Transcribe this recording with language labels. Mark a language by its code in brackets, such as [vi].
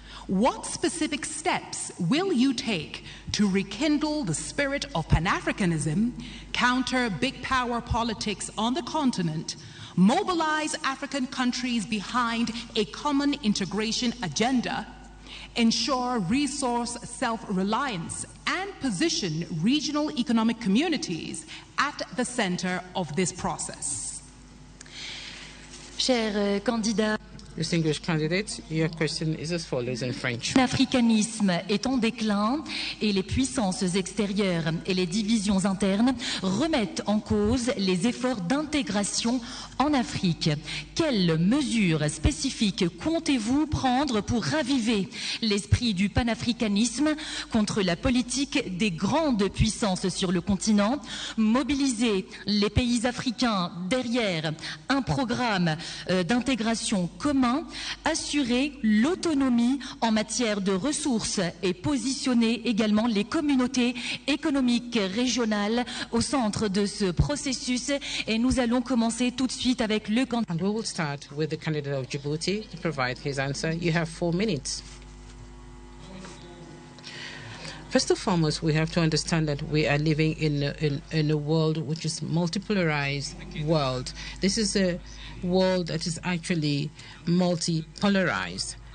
[en] What specific steps will you take to rekindle the spirit of Pan-Africanism, counter big power politics on the continent, mobilize African countries behind a common integration agenda, ensure resource self-reliance, and position regional economic communities at the center of this process? [fr] Cher candidat, [en] Distinguished candidates, your question is as follows in French. [fr] L'africanisme est en déclin et les puissances extérieures et les divisions internes remettent en cause les efforts d'intégration en Afrique. Quelles mesures spécifiques comptez-vous prendre pour raviver l'esprit du panafricanisme contre la politique des grandes puissances sur le continent, mobiliser les pays africains derrière un programme d'intégration commun, assurer l'autonomie en matière de ressources et positionner également les communautés économiques régionales au centre de ce processus? Et nous allons commencer tout de suite avec le candidat. [en] And we will start with the candidate of Djibouti to provide his answer. You have 4 minutes. First and foremost, we have to understand that we are living in a world which is multipolarized world. This is a world that is actually multipolarized.